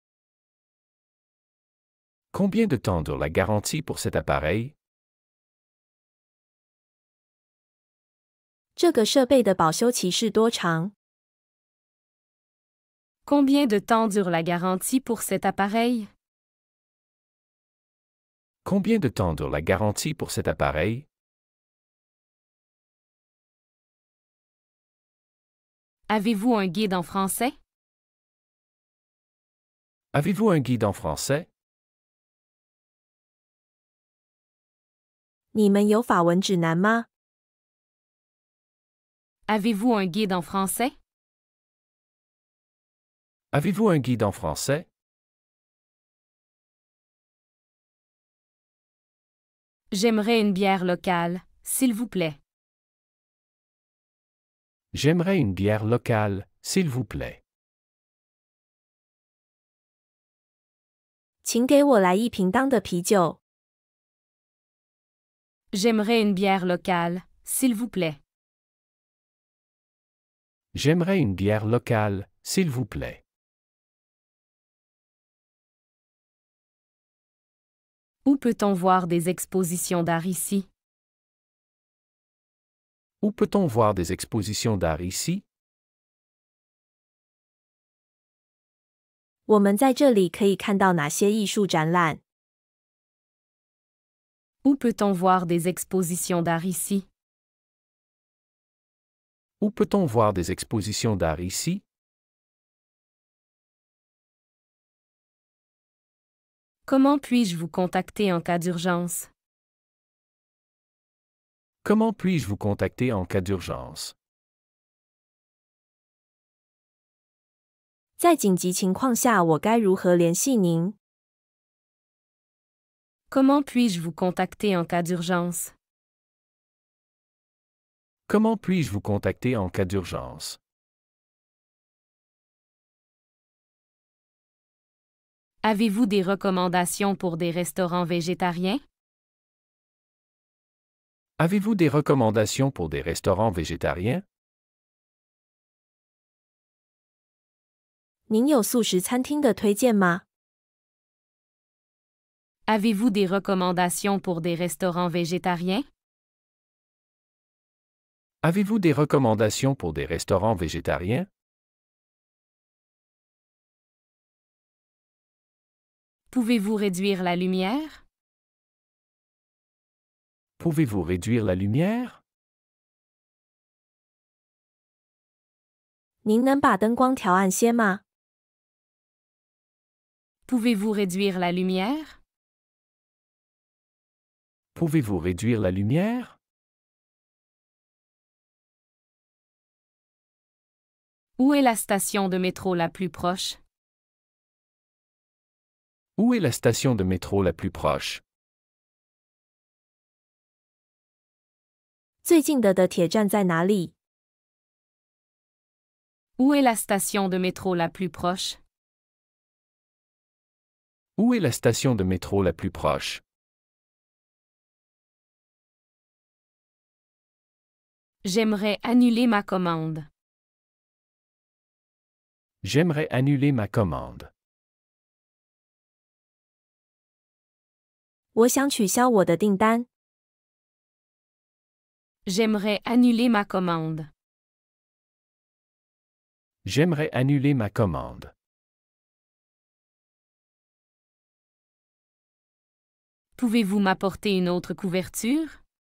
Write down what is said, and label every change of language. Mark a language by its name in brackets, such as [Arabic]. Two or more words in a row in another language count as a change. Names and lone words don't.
[French] Combien de temps dure la garantie pour cet appareil? [Chinese] 这个设备的保修期是多长？ [French] Combien de temps dure la garantie pour cet appareil? Combien de temps dure la garantie pour cet appareil? Avez-vous un guide en français? Avez-vous un guide en français? [Chinese] 你们有法文指南吗？ [French] Avez-vous un guide en français? Avez-vous un guide en français? J'aimerais une bière locale, s'il vous plaît. J'aimerais une bière locale, s'il vous plaît. [Chinese] 请给我来一瓶当的啤酒。 [French] J'aimerais une bière locale, s'il vous plaît. J'aimerais une bière locale, s'il vous plaît. Où peut-on voir des expositions d'art ici? Où peut-on voir des expositions d'art ici? [Chinese] 我们在这里可以看到哪些艺术展览？ [French] Où peut-on voir des expositions d'art ici? Où peut-on voir des expositions d'art ici? Comment puis-je vous contacter en cas d'urgence? Comment puis-je vous contacter en cas d'urgence? [Chinese] 在紧急情况下，我该如何联系您？ [French] Comment puis-je vous contacter en cas d'urgence? Comment puis-je vous contacter en cas d'urgence? Avez-vous des recommandations pour des restaurants végétariens? Avez-vous des recommandations pour des restaurants végétariens? [Chinese] 您有素食餐厅的推荐吗？ [French] Avez-vous des recommandations pour des restaurants végétariens? Avez-vous des recommandations pour des restaurants végétariens? Pouvez-vous réduire la lumière? Pouvez-vous réduire la lumière? [Chinese] 您能把灯光调暗些吗？ [French] Pouvez-vous réduire la lumière? Pouvez-vous réduire la lumière? Où est la station de métro la plus proche? Où est la station de métro la plus proche? [Chinese] 最近的铁站在哪里？ [French] Où est la station de métro la plus proche? Où est la station de métro la plus proche? J'aimerais annuler ma commande. J'aimerais annuler ma commande. [Chinese] 我想取消我的订单。 [French] J'aimerais annuler ma commande. J'aimerais annuler ma commande. Pouvez-vous m'apporter une autre couverture?